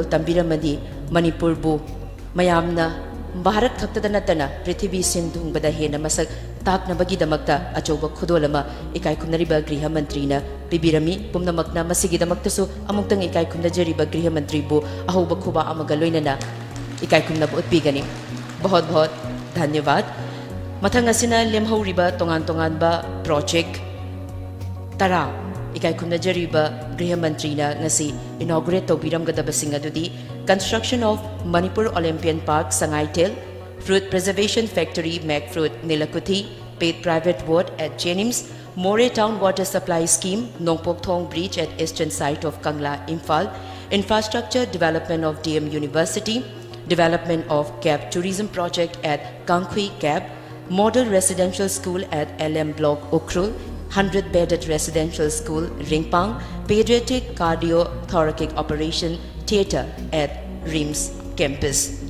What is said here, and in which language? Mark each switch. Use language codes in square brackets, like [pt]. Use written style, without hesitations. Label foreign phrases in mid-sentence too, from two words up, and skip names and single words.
[mni] tambiramadi Manipur bu mayamna Bharat khaktada natana Prithibi sindungbada hena masak taknabagi damakta achoba khudolama ikai khumnariba [hi] गृह मंत्री [mni] na pibirami pumnamakna masigi damakta su amungtang ikai khumna jariba [hi] गृह मंत्री [mni] bu ahoba khuba amaga loinana ikai khumna bu utpigani [hi] बहुत धन्यवाद [mni] mathang asina lemhauriba tongan ba project tara ikai khumna jariba [hi] गृह मंत्री [mni] na ngasi inaugurate tobiram gadaba singadudi [en] construction of Manipur Olympian Park Sangaitel, Fruit Preservation Factory Macfruit Nilakuthi, paid private ward at Jenims, More Town Water Supply Scheme, Nongpok Thong Bridge at eastern side of Kangla, Imphal, infrastructure development of DM University, development of Cab Tourism Project at Kangkhui Cab, model residential school at LM Block Ukrul, 100-bedded residential school Ringpang, pediatric cardiothoracic operation theatre at RIMS campus.